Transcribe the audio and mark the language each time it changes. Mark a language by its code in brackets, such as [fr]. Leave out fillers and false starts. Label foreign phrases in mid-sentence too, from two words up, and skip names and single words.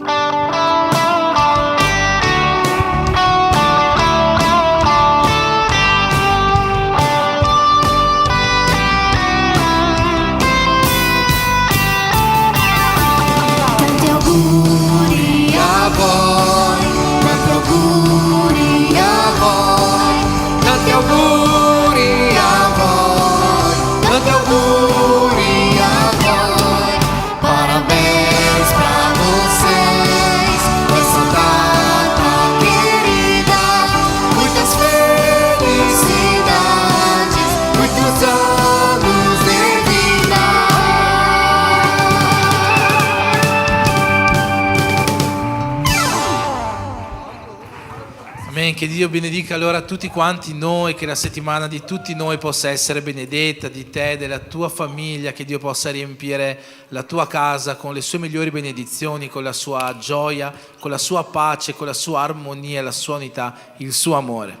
[it] Tanti auguri a voi, tanti auguri a voi, Tanti auguri a voi, tanti auguri a voi. [pt] Parabéns pra vocês, essa data querida. Muitas felicidades, muitos anos de vida. Amen. [it] Che Dio benedica allora tutti quanti noi, che la settimana di tutti noi possa essere benedetta, di te, della tua famiglia, che Dio possa riempire la tua casa con le sue migliori benedizioni, con la sua gioia, con la sua pace, con la sua armonia, la sua unità, il suo amore.